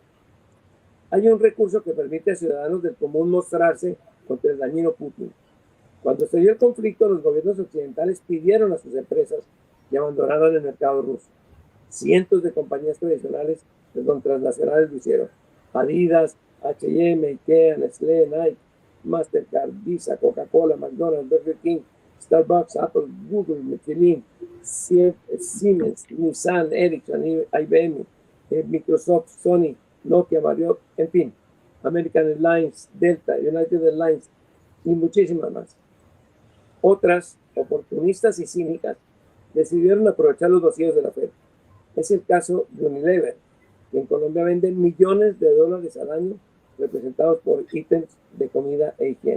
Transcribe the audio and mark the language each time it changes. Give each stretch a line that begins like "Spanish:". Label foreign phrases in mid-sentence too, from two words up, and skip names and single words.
Spanish: Hay un recurso que permite a ciudadanos del común mostrarse contra el dañino Putin. Cuando se dio el conflicto, los gobiernos occidentales pidieron a sus empresas que abandonaran el mercado ruso. Cientos de compañías tradicionales, transnacionales lo hicieron. Adidas, H&M, Ikea, Nestlé, Nike, Mastercard, Visa, Coca-Cola, McDonald's, Burger King, Starbucks, Apple, Google, Michelin, Siemens, Nissan, Ericsson, IBM, Microsoft, Sony, Nokia, Marriott, en fin, American Airlines, Delta, United Airlines y muchísimas más. Otras, oportunistas y cínicas, decidieron aprovechar los vacíos de la Fed. Es el caso de Unilever, que en Colombia vende millones de dólares al año representados por ítems de comida e higiene.